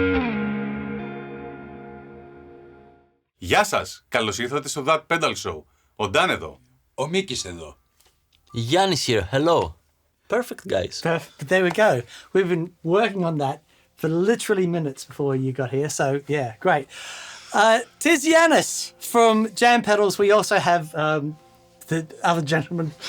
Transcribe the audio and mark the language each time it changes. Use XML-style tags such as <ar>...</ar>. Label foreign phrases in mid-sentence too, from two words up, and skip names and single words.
<el>Γεια σας! Καλώς ήρθατε στο That Pedal Show. Ο Dan εδώ. Ο Μίκης εδώ.</el> <en>Yannis here. Hello. Perfect, guys. Perfect. There we go. We've been working on that for literally minutes before you got here. So, yeah, great. Tis Yannis from Jam Pedals. We also have the other gentleman.</en>